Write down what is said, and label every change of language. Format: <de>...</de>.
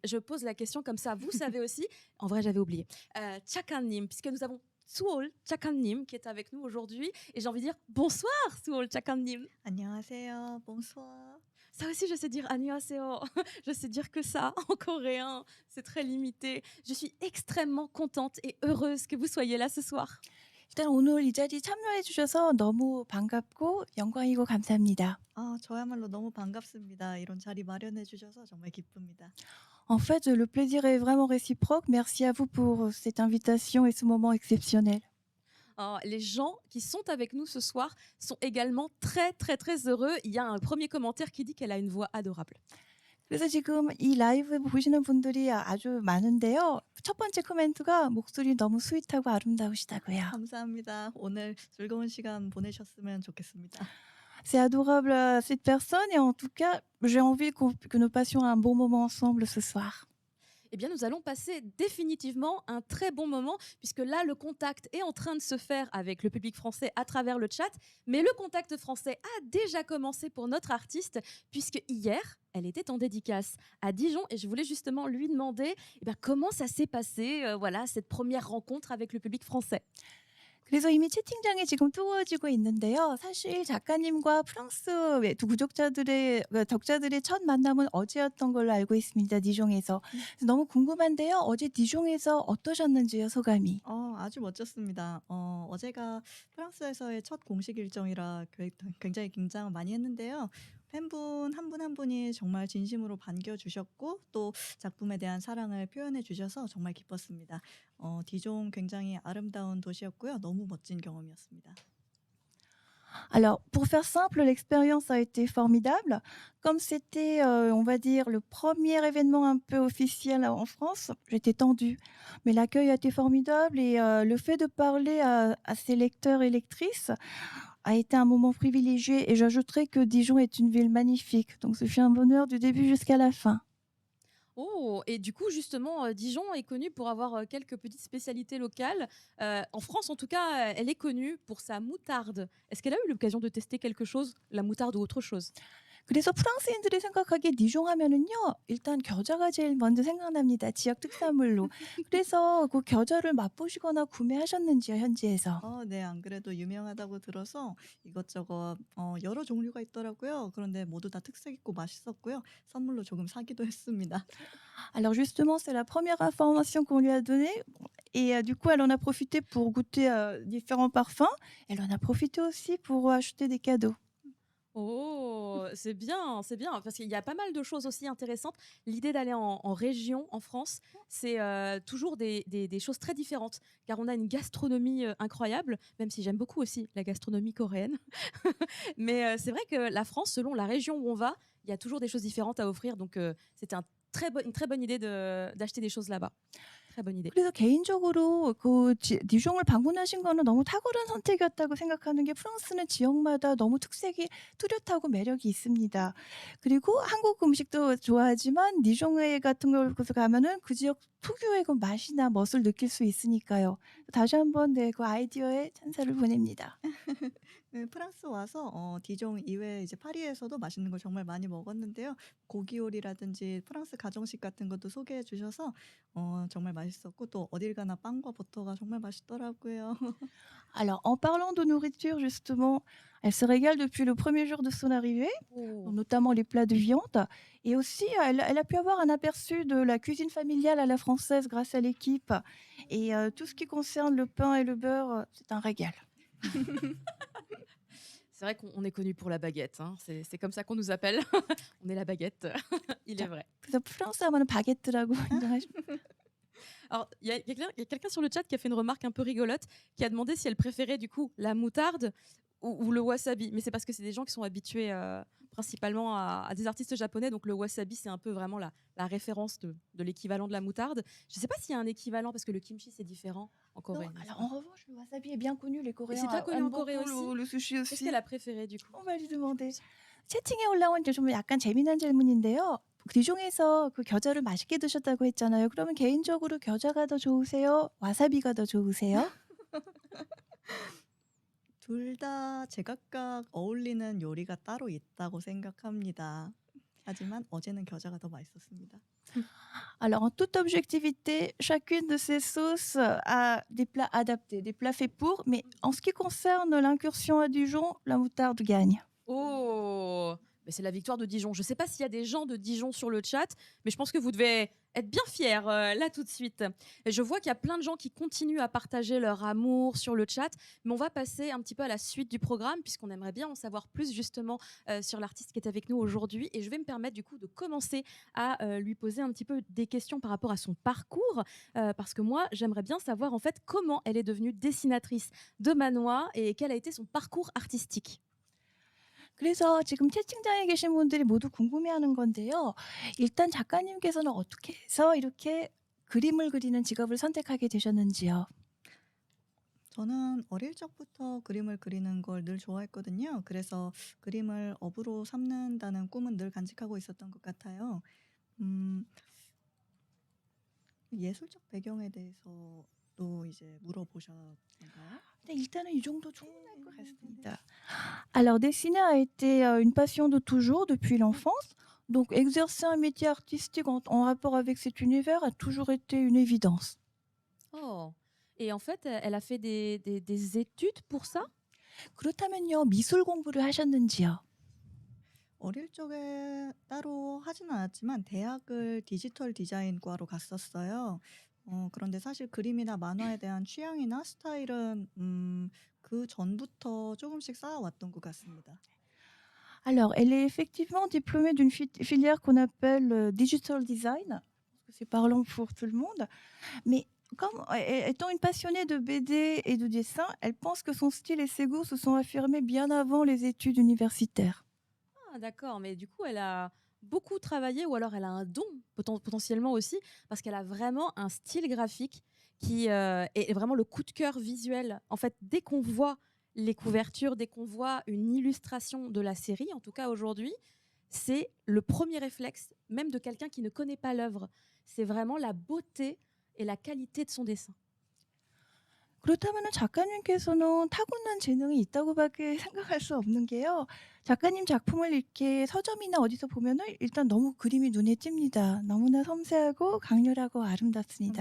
<fr>Je pose la question comme ça, vous savez aussi. En vrai, j'avais oublié. Chakannim, puisque nous avons Suol Chakannim qui est avec nous aujourd'hui. Et j'ai envie de dire bonsoir Suol Chakannim.</fr> <ko>안녕하세요,</ko> <fr>bonsoir. Ça aussi, je sais dire</fr> <ko>안녕하세요.</ko> <fr>Je sais dire que ça en coréen. C'est très limité. Je suis extrêmement contente et heureuse que vous soyez là ce soir.</fr> <ko>일단 오늘 이 자리 참여해 주셔서 너무 반갑고 영광이고 감사합니다. 저야말로 너무 반갑습니다. 이런 자리 마련해 주셔서 정말 기쁩니다.</ko> <fr>En fait, le plaisir est vraiment réciproque. Merci à vous pour cette invitation et ce moment exceptionnel. Les gens qui sont avec nous ce soir sont également très très très heureux. Il y a un premier commentaire qui dit qu'elle a une voix adorable.</fr> <ko>그래서 지금 이 라이브 보시는 분들이 아주 많은데요. 첫 번째 코멘트가 목소리 너무 스윗하고 아름다우시다고요. 감사합니다. 오늘 즐거운 시간 보내셨으면 좋겠습니다.</ko> <fr>C'est adorable cette personne et en tout cas, j'ai envie que nous passions un bon moment ensemble ce soir. Eh bien, nous allons passer définitivement un très bon moment, puisque là, le contact est en train de se faire avec le public français à travers le chat. Mais le contact français a déjà commencé pour notre artiste, puisque hier, elle était en dédicace à Dijon. Et je voulais justement lui demander comment ça s'est passé, voilà, cette première rencontre avec le public français.</fr> <ko>그래서 이미 채팅장이 지금 뜨거워지고 있는데요. 사실 작가님과 프랑스 독자들의 첫 만남은 어제였던 걸로 알고 있습니다. 디종에서. 너무 궁금한데요. 어제 디종에서 어떠셨는지요, 소감이? 아주 멋졌습니다. 어제가 프랑스에서의 첫 공식 일정이라 굉장히 긴장을 많이 했는데요. 팬분 한 분 한 분이 정말 진심으로 반겨주셨고 또 작품에 대한 사랑을 표현해 주셔서 정말 기뻤습니다. 디종 굉장히 아름다운 도시였고요. 너무 멋진 경험이었습니다.</ko> <fr>Alors, pour faire simple, l'expérience a été formidable. Comme c'était, on va dire, le premier événement un peu officiel en France, j'étais tendue. Mais l'accueil a été formidable et le fait de parler à ses lecteurs et lectrices a été un moment privilégié. Et j'ajouterais que Dijon est une ville magnifique. Donc, ce fut un bonheur du début jusqu'à la fin. Oh, et du coup, justement, Dijon est connue pour avoir quelques petites spécialités locales. En France, en tout cas, elle est connue pour sa moutarde. Est-ce qu'elle a eu l'occasion de tester quelque chose, la moutarde ou autre chose?</fr> <ko>그래서 프랑스인들이 생각하기에 디종 하면은요, 일단 겨자가 제일 먼저 생각납니다. 지역 특산물로. 그래서 그 겨자를 맛보시거나 구매하셨는지요, 현지에서? 네, 안 그래도 유명하다고 들어서 이것저것 여러 종류가 있더라고요. 그런데 모두 다 특색 있고 맛있었고요. 선물로 조금 사기도 했습니다.</ko> <fr>Alors justement, c'est la première information qu'on lui a donnée. Et du coup, elle en a profité pour goûter différents parfums. Elle en a profité aussi pour acheter des cadeaux. Oh, c'est bien, parce qu'il y a pas mal de choses aussi intéressantes. L'idée d'aller en région, en France, c'est toujours des choses très différentes, car on a une gastronomie incroyable, même si j'aime beaucoup aussi la gastronomie coréenne. Mais c'est vrai que la France, selon la région où on va, il y a toujours des choses différentes à offrir. Donc c'était une très bonne idée d'acheter des choses là-bas. Très bonne idée.</fr> <ko>그래서 개인적으로 디종을 방문하신 거는 너무 탁월한 선택이었다고 생각하는 게 프랑스는 지역마다 너무 특색이 뚜렷하고 매력이 있습니다. 그리고 한국 음식도 좋아하지만 디종에 같은 곳에 가면은 그 지역 특유의 그 맛이나 멋을 느낄 수 있으니까요. 다시 한번 네, 그 아이디어에 찬사를 보냅니다. 네, 프랑스 와서 디종 이외에 이제 파리에서도 맛있는 걸 정말 많이 먹었는데요. 고기 요리라든지 프랑스 가정식 같은 것도 소개해 주셔서 정말 맛있었고 또 어딜 가나 빵과 버터가 정말 맛있더라고요.</ko> <fr>Alors, en parlant de nourriture, justement, elle se régale depuis le premier jour de son arrivée, Oh. notamment les plats de viande. Et aussi, elle a pu avoir un aperçu de la cuisine familiale à la française grâce à l'équipe. Et tout ce qui concerne le pain et le beurre, c'est un régal. C'est vrai qu'on est connu pour la baguette. Hein. C'est comme ça qu'on nous appelle. On est la baguette. Il est vrai.</fr> <ko>그래서 프랑스 하면은 바게트라고 인정하십니다.</ko> <fr>Alors, il y a quelqu'un sur le chat qui a fait une remarque un peu rigolote, qui a demandé si elle préférait du coup la moutarde ou le wasabi. Mais c'est parce que c'est des gens qui sont habitués principalement à des artistes japonais. Donc le wasabi, c'est un peu vraiment la référence de l'équivalent de la moutarde. Je ne sais pas s'il y a un équivalent parce que le kimchi, c'est différent en Corée. Non, alors en revanche, le wasabi est bien connu, les Coréens. c'est bien connu en aiment Corée beaucoup aussi. le sushi Qu'est-ce aussi. qu'elle a préféré du coup? On va lui demander.</fr> <ko>채팅에 올라온 좀 약간 재미난 질문인데요. 디종에서 그 겨자를 맛있게 드셨다고 했잖아요. 그러면 개인적으로 겨자가 더 좋으세요? 와사비가 더 좋으세요? 둘 다 제각각 어울리는 요리가 따로 있다고 생각합니다. 하지만 어제는 겨자가 더 맛있었습니다.</ko> <fr>Alors, en toute objectivité, chacune de ces sauces a des plats adaptés, des plats faits pour. Mais en ce qui concerne l'incursion à Dijon, la moutarde gagne. Oh, mais c'est la victoire de Dijon. Je ne sais pas s'il y a des gens de Dijon sur le chat, mais je pense que vous devez être bien fiers là tout de suite. Et je vois qu'il y a plein de gens qui continuent à partager leur amour sur le chat, mais on va passer un petit peu à la suite du programme puisqu'on aimerait bien en savoir plus justement sur l'artiste qui est avec nous aujourd'hui. Et je vais me permettre du coup de commencer à lui poser un petit peu des questions par rapport à son parcours, parce que moi j'aimerais bien savoir en fait comment elle est devenue dessinatrice de manhwa et quel a été son parcours artistique.</fr> <ko>그래서 지금 채팅창에 계신 분들이 모두 궁금해하는 건데요. 일단 작가님께서는 어떻게 해서 이렇게 그림을 그리는 직업을 선택하게 되셨는지요? 저는 어릴 적부터 그림을 그리는 걸 늘 좋아했거든요. 그래서 그림을 업으로 삼는다는 꿈은 늘 간직하고 있었던 것 같아요. 음, 예술적 배경에 대해서도 이제 물어보셨나요? 네, 일단은 이 정도 충분할 것 같습니다.</ko> <fr>Alors, dessiner a été une passion de toujours, depuis l'enfance. Donc, exercer un métier artistique en rapport avec cet univers a toujours été une évidence. Oh. Et en fait, elle a fait des études pour ça?</fr> <ko>그렇다면요, 미술 공부를 하셨는지요? 어릴 적에 따로 하진 않았지만 대학을 디지털 디자인과로 갔었어요. 그런데 사실 그림이나 만화에 대한 취향이나 스타일은 그 전부터 조금씩 쌓아왔던 것 같습니다.</ko> <fr>Alors, elle est effectivement diplômée d'une filière qu'on appelle Digital Design. Je pense que c'est parlant pour tout le monde. Mais comme étant une passionnée de BD et de dessin, elle pense que son style et ses goûts se sont affirmés bien avant les études universitaires. Ah, d'accord, mais du coup, elle a beaucoup travaillé ou alors elle a un don potentiellement aussi parce qu'elle a vraiment un style graphique qui est vraiment le coup de cœur visuel. En fait, dès qu'on voit les couvertures, dès qu'on voit une illustration de la série, en tout cas aujourd'hui, c'est le premier réflexe, même de quelqu'un qui ne connaît pas l'œuvre. C'est vraiment la beauté et la qualité de son dessin.</fr> <ko>그렇다면 작가님께서는 타고난 재능이 있다고밖에 생각할 수 없는 게요. 작가님 작품을 이렇게 서점이나 어디서 보면은 일단 너무 그림이 눈에 띕니다. 너무나 섬세하고 강렬하고 아름답습니다.</ko>